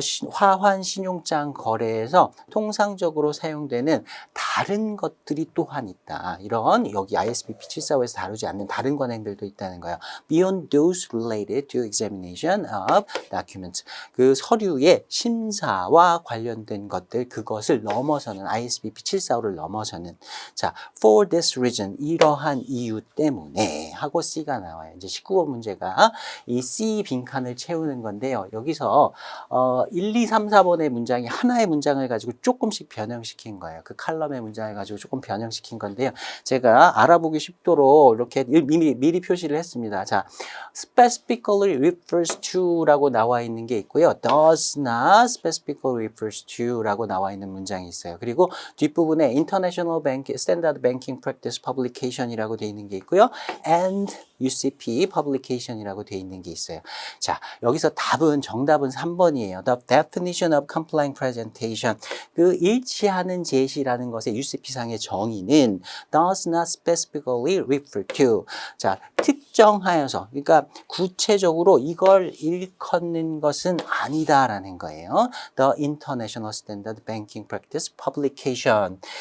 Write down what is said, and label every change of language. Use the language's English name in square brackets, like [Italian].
[Korean] 화환 신용장 거래에서 통상적으로 사용되는 다른 것들이 또한 있다. 이런 여기 ISBP 745에서 다루지 않는 다른 관행들도 있다는 거예요. [English] Beyond those related to examination of documents. [Korean] 그 서류의 심사와 관련된 것들, 그것을 넘어서는 ISBP 745를 넘어서는. 자, [English] for this reason, [Korean] 이러한 이유 때문에 하고 C가 나와요. 이제 19번 문제가 이 C 빈칸을 채우는 건데요. 여기서 1, 2, 3, 4번의 문장이 하나의 문장을 가지고 조금씩 변형시킨 거예요. 그 칼럼의 문장을 가지고 조금 변형시킨 건데요. 제가 알아보기 쉽도록 이렇게 미리 표시를 했습니다. 자, [English] specifically refers to [Korean] 라고 나와 있는 게 있고요. [English] does not specifically refers to [Korean] 라고 나와 있는 문장이 있어요. 그리고 뒷부분에 International Standard Banking Practice Publication이라고 되어 있는 게 있고요. and UCP Publication이라고 되어 있는 게 있어요. 자, 여기서 정답은 3번이에요. [English] The definition of complying presentation. [Korean] 그 일치하는 제시라는 것의 UCP상의 정의는 [English] does not specifically refer to. [Korean] 자, 특정하여서, 그러니까 구체적으로 이걸 일컫는 것은 아니다라는 거예요. [English] The International Standard Banking Practice Publication.